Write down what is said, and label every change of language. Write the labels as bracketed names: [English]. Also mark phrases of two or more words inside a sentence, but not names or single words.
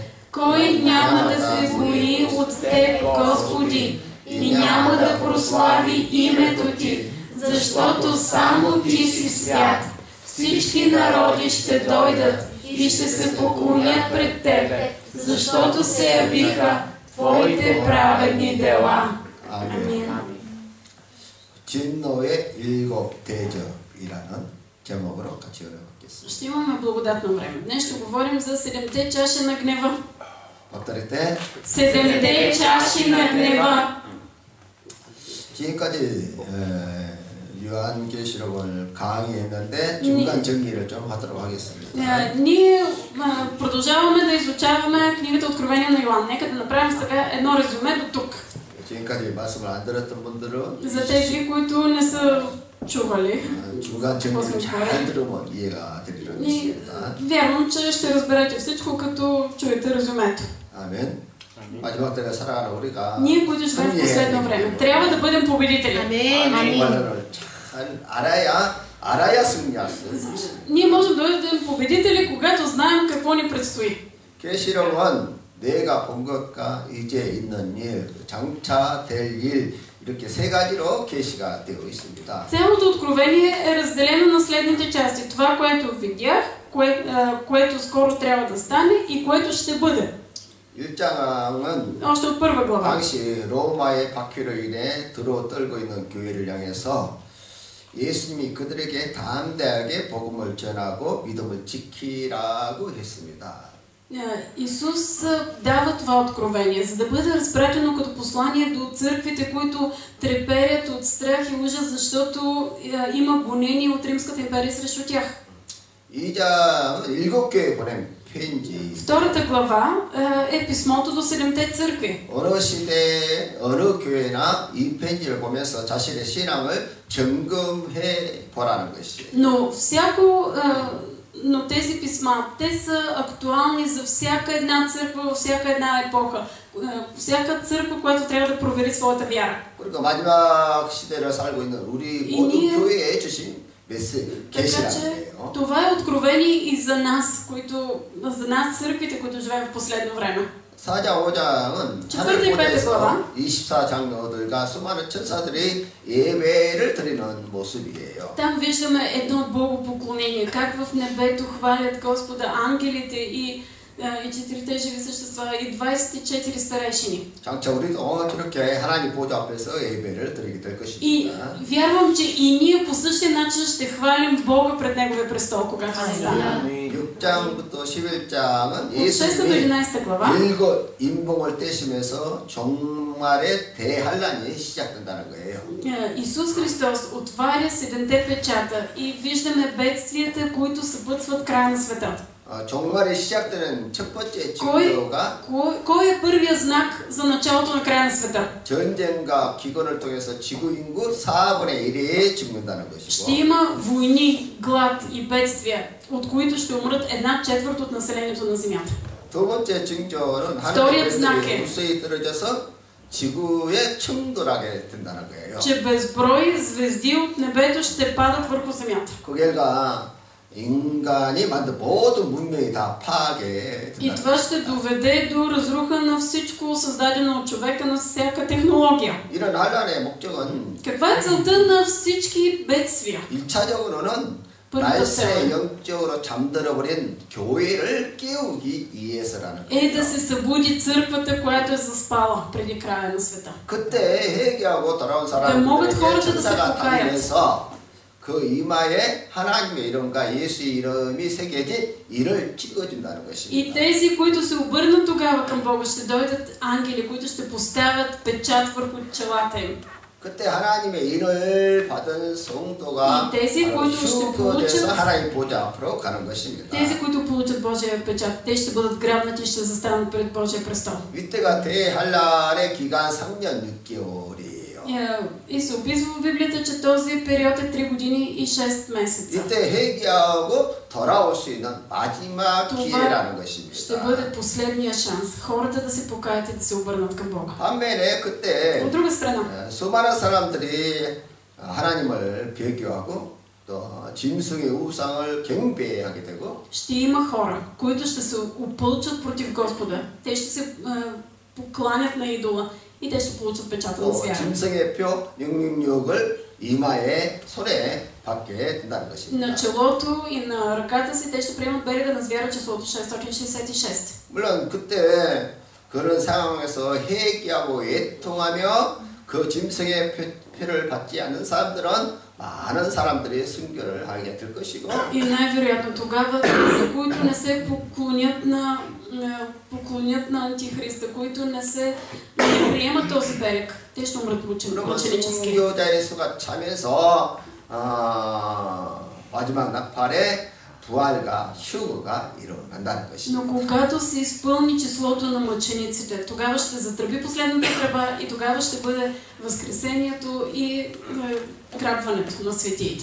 [Bulgarian] Кой няма да се бои от Теб, Господи, и няма да прослави името Ти, защото само Ти си свят. Всички народи ще дойдат и ще се поклонят пред Тебе, защото се явиха Твоите праведни дела. [Korean] 아멘. 진노의 일곱 대접이라는 제목으로 같이 열어보겠습니다. [Bulgarian] Ще имаме благодатно време. Днес ще говорим за 7-те чаши на гнева. повторите. 7-те чаши на гнева. [Korean] 지금까지 요한계시록을 강의했는데 중간 정리를 좀 하도록 하겠습니다. [Bulgarian] Ние продължаваме да изучаваме книгата Откровение на Йоан. Нека да направим сега едно резюме до тук. [Korean] 지금까지 말씀을 안 들었던 분들은 [Bulgarian] За тези, които не са чували. [Korean] 중간 정리를 잘 들으면 이해가 되리라고 믿습니다. [Bulgarian] Вярвам, че ще разберете всичко, като чуете резюмето. [Korean] 아멘. 마지막 때를 살아가는 우리가 [Bulgarian] Ние, които живеем в последно време, трябва да бъдем победители. [Korean] 말을 잘 알아야 승리할 수 있어요. [Bulgarian] Ние можем да бъдем победители, когато знаем какво ни предстои. [Korean] 계시록은 내가 본 것과 이제 있는 일, 장차 될 일, 이렇게 세 가지로 계시가 되어 있습니다. [Bulgarian] Цялото откровение е разделено на следните части. Това, което видях, което скоро трябва да стане и което ще бъде. [Korean] 1장은 [Bulgarian] Още от първа глава. [Korean] 당시 로마의 박해로 인해 들어떨고 있는 교회를 향해서 예수님이 그들에게 담대하게 복음을 전하고 믿음을 지키라고 했습니다. [Bulgarian] Исус дава това откровение, за да бъде разпратено като послание до църквите, които треперят от страх и ужас, защото има гонение от Римската империя срещу тях. [Korean] 2장은 7교회에 보낸 편지. [Bulgarian] Втората глава е писмото до 7-те църкви. [Korean] 어느 시대, 어느 교회나 이 편지를 보면서 자신의 신앙을 점검해 보라는 것이에요. [Bulgarian] Но тези писма, те са актуални за всяка една църква, във всяка една епоха. Всяка църква, която трябва да провери своята вяра. [Korean] 그러니까 마지막 시대를 살고 있는 우리 모든 교회에 주신 계시라는데요. [Bulgarian] Това е откровение и за нас, църквите, които живеем в последно време. [Korean] 4장, 5장은 하늘보에서 24장로들과 수많은 천사들이 예배를 드리는 모습이에요. [Bulgarian] Там виждаме едно богопоклонение, как в небето хвалят Господа ангелите и четирите живи същества и 24 старейшини. [Korean] 장차 우리도 저렇게 하나님 보좌 앞에서 예배를 드리게 될 것입니다. [Bulgarian] И вярвам, че и ние по същия начин ще хвалим Бога пред Неговия престол, когато се стане. [Korean] 6장부터 11장은 [Bulgarian] От 6 до 11 глава [Korean] 일곱 인봉을 떼시면서 종말의 대환란이 시작된다는 거예요. [Bulgarian] Исус Христос отваря 7-те печата и виждаме бедствията, които съпътстват края на света. [Korean] 종말이 시작되는 첫 번째 징조가 [Bulgarian] кой е първият знак за началото на края на света? [Korean] 전쟁과 기근을 통해서 지구 인구 4분의 1이 죽는다는 것이고. [Bulgarian] Ще има войни, глад и бедствия, от които ще умрат 1/4 от населението на земята. [Korean] 두 번째 징조는 하늘의 무수히 떨어져서 지구에 충돌하게 된다는 거예요. [Bulgarian] Че безброй звезди от небето ще падат върху земята. [Korean] 그 결과 인간이 만든 모든 문명이 다 파괴된다. [Bulgarian] И това ще доведе до разруха на всичко създадено от човека, на всяка технология. [Korean] 이런 환란의 목적은 [Bulgarian] Каква е целта на всички бедствия? [Korean] 1차적으로는 [Bulgarian] Първата цел [Korean] 날새 영적으로 잠들어버린 교회를 깨우기 위해서라는 [Bulgarian] е да [Korean] 거예요. [Bulgarian] се събуди църквата, която е заспала преди края на света. [Korean] 그때 회개하고 돌아온 [Bulgarian] могат [Korean] 사람들에게 [Bulgarian] хората да се [Korean] 천사가 [Bulgarian] покаят. [Korean] 다니면서 그 이마에 하나님의 이름과 예수의 이름이 새겨진 이를 찍어준다는 [Bulgarian] И [Korean] 것입니다. [Bulgarian] тези, които се обърнат тогава към Бога, ще дойдат ангели, които ще поставят печат върху челата им. [Korean] 그때 하나님의 인을 받은 성도가 [Bulgarian] 이 тези, [Korean] 바로 [Bulgarian] които ще [Korean] 휴거돼서 [Bulgarian] получат- [Korean] 하나님 보좌 앞으로 가는 것입니다. [Bulgarian] Тези, които получат Божия печат, те ще бъдат грабнати и ще застанат пред Божия престол. [Korean] 이때가 대환란의 기간 3년 6개월이에요. [Bulgarian] И се описва в Библията, че този период е 3 години и 6 месеца. [Korean] 이때 회개하고 돌아올 수 있는 마지막 [Bulgarian] Това [Korean] 기회라는 [Bulgarian] ще [Korean] 것입니다. [Bulgarian] бъде последния шанс хората да се покаят и да се обърнат към Бога. [Korean] 반면에 그때 [Bulgarian] От друга страна, [Korean] 수많은 사람들이 하나님을 배교하고 또 짐승의 우상을 경배하게 되고 [Bulgarian] ще има хора, които ще се опълчат против Господа. Те ще се покланят на идола и те ще получат печата на [Korean] 또 [Bulgarian] звяра. [Korean] 짐승의 표 666을 이마에 손에 받게 된다는 [Bulgarian] На [Korean] 것입니다. [Bulgarian] челото и на ръката си те ще приемат белега на звяра числото 666. [Korean] 물론 그때 그런 상황에서 회개하고 애통하며 그 짐승의 표를 받지 않는 사람들은 많은 사람들이 순교를 하게 될 것이고 [Bulgarian] И най-вероятно тогава, за които не се поклонят на Антихриста, които не приемат този берег, те ще умрат [Korean] 그러면 [Bulgarian] мъченически. [Korean] 순교자의 수가 차면서 마지막 나팔에 부활과 휴거가 일어난다는 것입니다. [Bulgarian] Но когато се изпълни числото на мъчениците, тогава ще затръби последната тръба и тогава ще бъде възкресението и грабването на светиите.